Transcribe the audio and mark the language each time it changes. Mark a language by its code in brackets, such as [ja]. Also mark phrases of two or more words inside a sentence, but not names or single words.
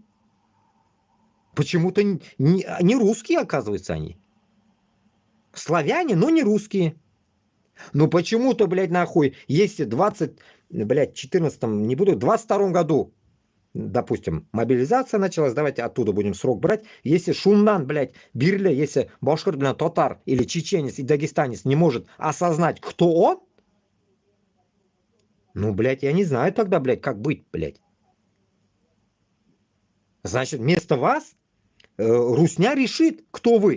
[ru] Почему-то не русские, оказывается, они. Славяне, но не русские. Но почему-то, блядь, нахуй, если 22 году, допустим, мобилизация началась, давайте оттуда будем срок брать, если шуннан, блядь, бирле, если башкир, блядь, татар или чеченец и дагестанец не может осознать, кто он, ну, блядь, я не знаю тогда, блядь, как быть, блядь. Значит, вместо вас русня решит, кто вы.